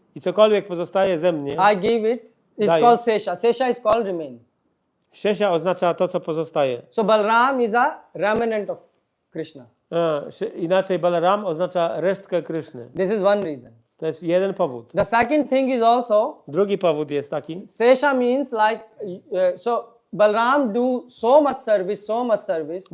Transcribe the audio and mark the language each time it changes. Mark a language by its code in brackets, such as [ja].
[pl] i cokolwiek pozostaje ze mnie, [en] I give it. It's [pl] Daję. [en] called Sesha. Sesha is called remain. [pl] Sesha oznacza to, co pozostaje. [en] So Balram is a remnant of Krishna. [pl] Inaczej Balaram oznacza resztkę Kryszny. [en] This is one reason. [pl] To jest jeden powód. [en] The second thing is also, [pl] Drugi powód jest taki, [en] Sesha means like, so Balram do so much service,